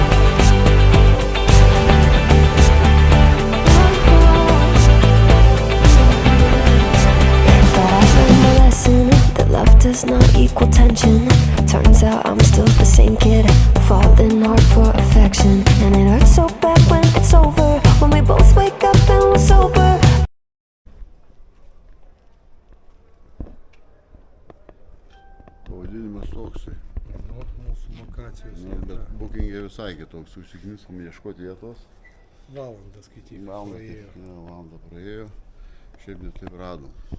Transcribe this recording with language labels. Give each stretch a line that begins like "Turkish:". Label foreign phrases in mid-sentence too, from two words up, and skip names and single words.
English: But I've learned a lesson that love does not equal tension. Turns out I'm still the same kid, falling hard for affection. And it hurts so bad when it's over, when we both wake up and we're sober.
Lithuanian: Pavadinimas toksai. Nu, mūsų lokacijos. Nu, bet Booking'e visai kitoks, užsikniskom ieškoti vietos. Valandą skaityk. Valandą praėjo, šiaip net taip radom.